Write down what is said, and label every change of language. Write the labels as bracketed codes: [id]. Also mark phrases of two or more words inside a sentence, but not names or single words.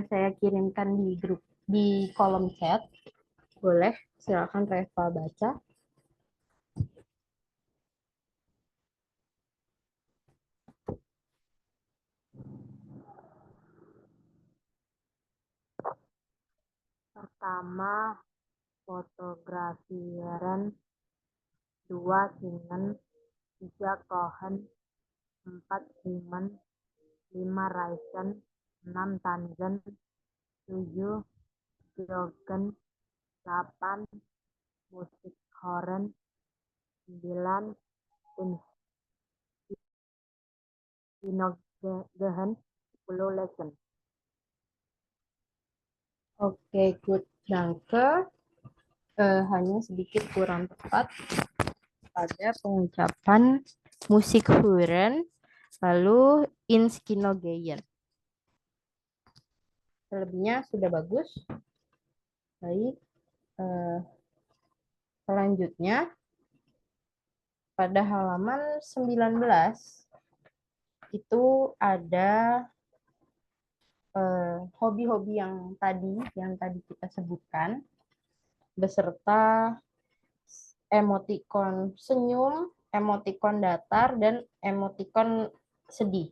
[id] saya kirimkan di grup di kolom chat. Boleh, silakan Reva baca. Pertama, [de] fotografieren, 2 Singen, 3 Kochen, 4 Swimmen, 5 Reisen, 6 Tanzen, 7 Joggen, 8 Musik Horen, 9 Inogehen, 10 Lesen. Oke, good. Danke. [id] Hanya sedikit kurang tepat pada pengucapan [de] musik hören, [id] lalu [de] ins Kino gehen. [id] Selebihnya sudah bagus. Baik. Selanjutnya, pada halaman 19, itu ada hobi-hobi yang tadi kita sebutkan, beserta emotikon senyum, emotikon datar, dan emotikon sedih.